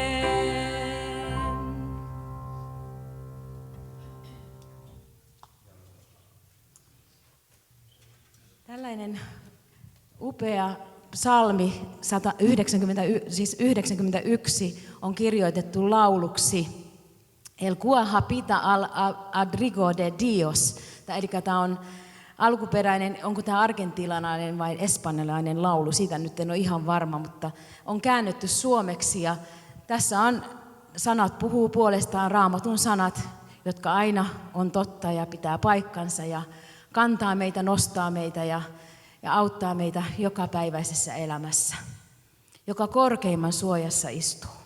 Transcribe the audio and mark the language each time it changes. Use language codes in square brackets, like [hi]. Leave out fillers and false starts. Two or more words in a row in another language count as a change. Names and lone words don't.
[fi] Tällainen upea psalmi 91 on kirjoitettu lauluksi El cua habita al abrigo de Dios. Eli tämä on alkuperäinen, onko tämä argentinalainen vai espanjalainen laulu, siitä nyt en ole ihan varma, mutta on käännetty suomeksi ja tässä on sanat puhuu puolestaan, Raamatun sanat, jotka aina on totta ja pitää paikkansa ja kantaa meitä, nostaa meitä ja auttaa meitä jokapäiväisessä elämässä, joka korkeimman suojassa istuu.